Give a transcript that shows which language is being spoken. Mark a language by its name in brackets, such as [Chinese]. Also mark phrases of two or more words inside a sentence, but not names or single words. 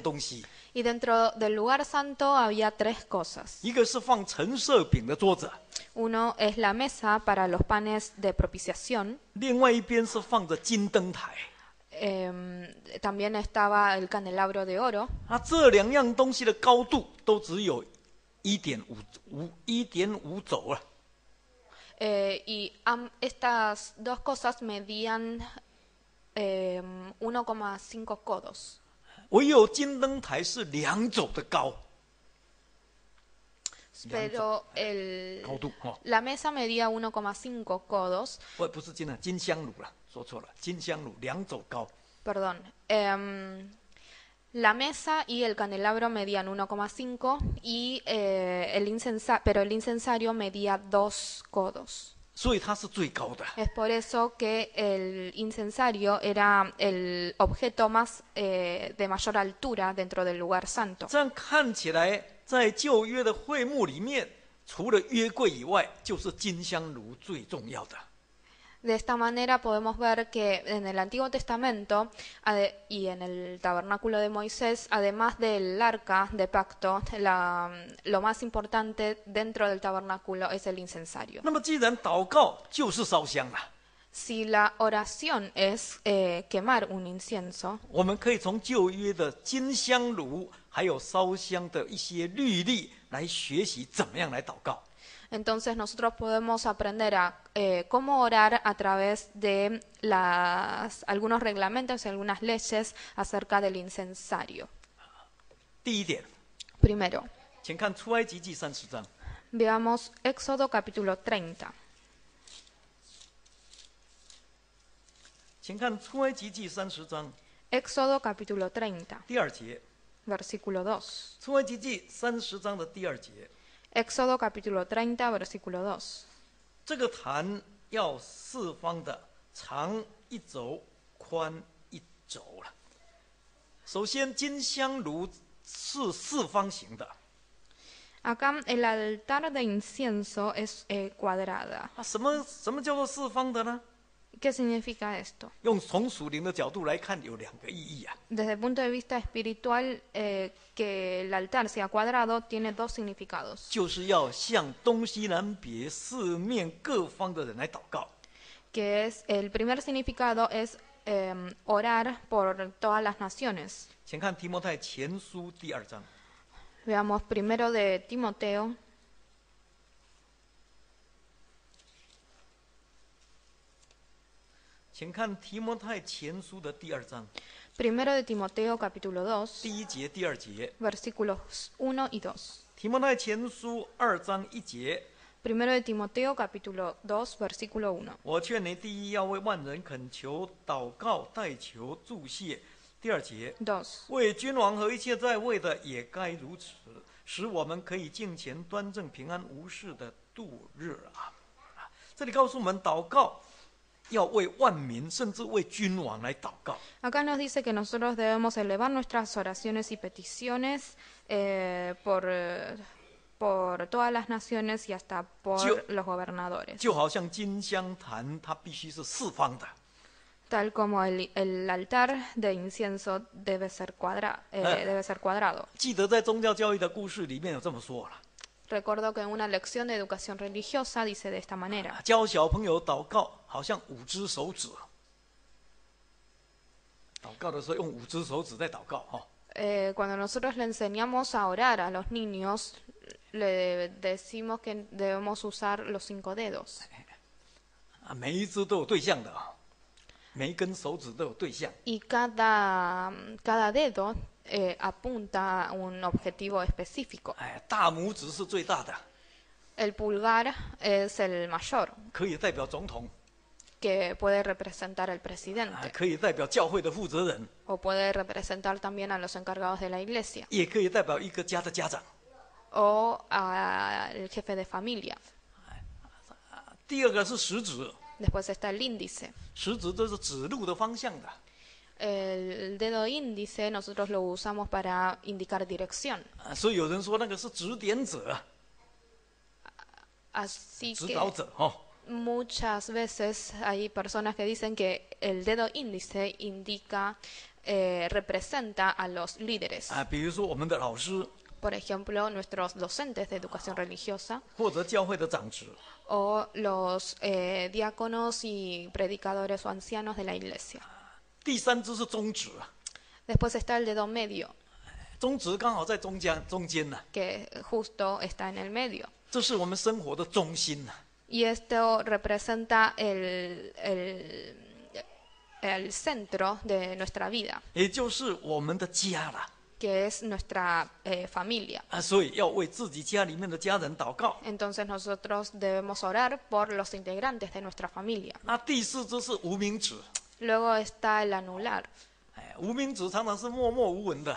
[Chinese] 而在圣所里面有3样东西， [Spanish] Y dentro del lugar santo había 3 cosas. [Chinese] 一个是放陈设饼的桌子， [Spanish] Uno es la mesa para los panes de propiciación. [Chinese] 另外一边是放着金灯台。 [Spanish] También estaba el candelabro de oro. [Chinese] 这2样东西的高度都只有1.5肘了。 [Spanish] Y estas 2 cosas medían 1,5 codos. [Chinese] 唯有金灯台是2肘的高。 Pero 高度哦， [Spanish] la mesa medía 1,5 codos. [Chinese] 不是金啊，金香炉了，说错了，金香炉2肘高。 [Spanish] Perdón. La mesa y el candelabro medían 1,5 y pero el incensario medía 2 codos. [Chinese] 所以它是最高的。 [Spanish] Es por eso que el incensario era el objeto más de mayor altura dentro del lugar santo. [Chinese] 这样看起来，在旧约的会幕里面，除了约柜以外，就是金香炉最重要的。 [Spanish] De esta manera podemos ver que en el Antiguo Testamento y en el tabernáculo de Moisés, además del arca de pacto, lo más importante dentro del tabernáculo es el incensario. [Chinese] 那么，既然祷告就是烧香了， [Spanish] Si la oración es quemar un incienso, [Chinese] 我们可以从旧约的金香炉还有烧香的一些律例来学习怎么样来祷告。 [Spanish] entonces nosotros podemos aprender a cómo orar a través de algunos reglamentos y algunas leyes acerca del incensario. [Chinese] 第一点， [Spanish] Primero, [Chinese] 请看出埃及记30章。 [Spanish] veamos Éxodo capítulo 30. [Chinese] 请看出埃及记30章 [Spanish] Éxodo capítulo 30, [Chinese] 第2节。 [Spanish] versículo 2. [Chinese] 出埃及记30章的第2节， [Spanish] Éxodo capítulo 30, versículo 2. [Chinese] 这个坛要四方的，长1肘，宽1肘了。首先，金香炉是四方形的。 [Spanish] Acá el altar de incienso es cuadrada. [Chinese] 什么叫做四方的呢？ [Spanish] ¿Qué significa esto? [Chinese] 从属灵的角度来看，有2个意义啊。 [Spanish] Desde el punto de vista espiritual, que el altar sea cuadrado tiene 2 significados. [Chinese] 就是要向东西南北四面各方的人来祷告。 [Spanish] Que es, el primer significado es orar por todas las naciones. [Chinese] 请看提摩太前书第2章。 [Spanish] Veamos primero de Timoteo. [Chinese] 请看提摩太前书的第2章 [Spanish] Primero de Timoteo capítulo 2, [Chinese] 第1节、第2节。 [Spanish] versículos 1 y 2. [Chinese] 提摩太前书2章1节。 [Spanish] Primero de Timoteo capítulo 2, versículo 1. [Chinese] 我劝你，第一要为万人恳求、祷告、代求、祝谢。第2节， 2. 为君王和一切在位的也该如此，使我们可以敬虔端正、平安无事的度日啊！这里告诉我们，祷告要为万民，甚至为君王来祷告。 [Spanish] Acá nos dice que nosotros debemos elevar nuestras oraciones y peticiones por todas las naciones y hasta por los gobernadores. [Chinese] 就好像金香坛，它必须是四方的。 [Spanish] Tal como el altar de incienso debe ser cuadrado. [Chinese] 记得在宗教教育的故事里面有这么说了： [Spanish] Recuerdo que en una lección de educación religiosa dice de esta manera. [Chinese] 教小朋友祷告，好像5只手指。祷告的时候用5只手指在祷告哈。 [Spanish] Cuando nosotros le enseñamos a orar a los niños, le decimos que debemos usar los 5 dedos. [Chinese] 每一只都有对象的，每一根手指都有对象。 [Spanish] Y cada dedo apunta a un objetivo específico. [Chinese] 大拇指是最大的， [Spanish] El pulgar es el mayor, [Chinese] 可以代表总统， [Spanish] que puede representar al presidente, [Chinese] 可以代表教会的负责人， [Spanish] o puede representar también a los encargados de la iglesia, [Chinese] 也可以代表一个家的家长。 [Spanish] o al jefe de familia. [Chinese] 第2个是食指， [Spanish] Después está el índice. [Chinese] 食指这是指路的方向的。 [Spanish] El dedo índice nosotros lo usamos para indicar dirección. [Chinese] 所以有人说那个是指点者， Así 指导 que 者哦。 [Spanish] muchas veces hay personas que dicen que el dedo índice indica representa a los líderes. [Chinese] 比如说我们的老师， [Spanish] Por ejemplo, nuestros docentes de educación religiosa [Chinese] 或者教会的长执。 [Spanish] o los diáconos y predicadores o ancianos de la iglesia. [Chinese] 第三支是中指， [Spanish] Después está el dedo medio, [Chinese] 中指刚好在中间呢， [Spanish] que justo está en el medio. [Chinese] 这是我们生活的中心呢。 [Spanish] Y esto representa el centro de nuestra vida, [Chinese] 也就是我们的家了 [Spanish] que es nuestra familia. [Chinese] 所以要为自己家里面的家人祷告。 [Spanish] Entonces nosotros debemos orar por los integrantes de nuestra familia. [Chinese] 那第四支是无名指， [Spanish] Luego está el anular. [Chinese] 无名指常常是默默无闻的，